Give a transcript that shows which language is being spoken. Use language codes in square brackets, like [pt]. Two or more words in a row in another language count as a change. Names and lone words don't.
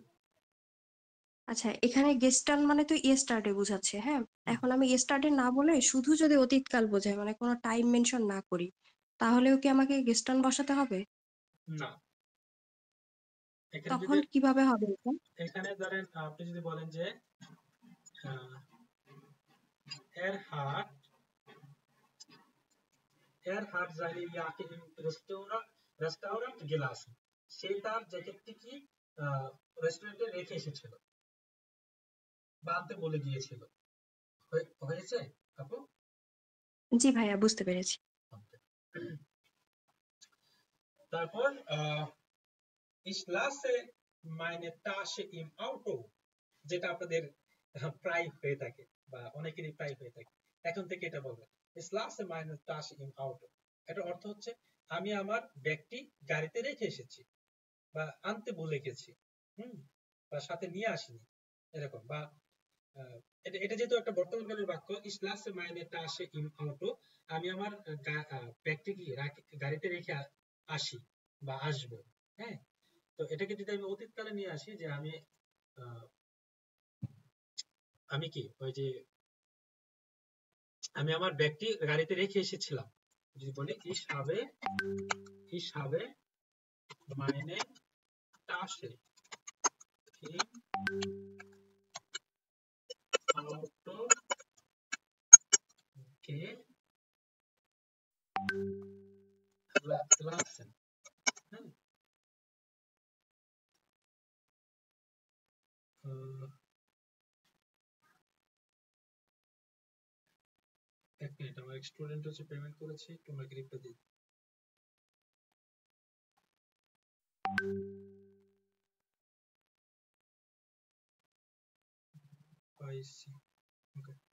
[bn] আচ্ছা, এখানে গেস্টার্ন মানে তো ইয়েস্টারডে বোঝাচ্ছে, হ্যাঁ। এখন আমি ইয়েস্টারডে না বলে শুধু যদি অতীতকাল বোঝায়, মানে কোনো টাইম মেনশন না করি, তাহলেও কি আমাকে গেস্টার্ন বসাতে হবে? না, এখানে যদি তখন কিভাবে হবে এটা? এখানে ধরেন আপনি যদি বলেন যে [de] er hat seine Jacke im Restaurant gelassen, [bn] সে তার জ্যাকেটটি কি রেস্টুরেন্টে রেখে এসেছিল বা আনতে বলে গিয়েছিল। হয়েছে আপু? জি ভাইয়া, বুঝতে পেরেছি। [de] তারপর ich lasse meine Tasche im Auto, [bn] যেটা আপনাদের প্রায় হয়ে থাকে বা অনেকেরই প্রায় হয়ে থাকে, এখন থেকে এটা বলবেন [de] ich lasse meine Tasche im Auto। [bn] এটার অর্থ হচ্ছে আমি আমার ব্যাগটি গাড়িতে রেখে এসেছি বা আনতে ভুলে গেছি, বা সাথে নিয়ে আসিনি, এরকম। বা এটা যেহেতু একটা বর্তমানকালের বাক্য, [de] ich lasse meine Tasche im Auto, [bn] আমি আমার ব্যাগটি কি গাড়িতে রেখে আসি বা আসবো, হ্যাঁ। তো এটাকে যদি আমি অতীতকালে নিয়ে আসি, যে আমি কি ওই যে আমি আমার ব্যাগটি গাড়িতে রেখে এসেছিলাম, যদি বলি [de] ich habe meine Tasche im Auto gelassen. [bn] হ্যাঁ? এক মিনিট, আমার স্টুডেন্ট হচ্ছে পেমেন্ট করেছে, তোমাকে রিপ্লাই দিই। পাইছি, ওকে।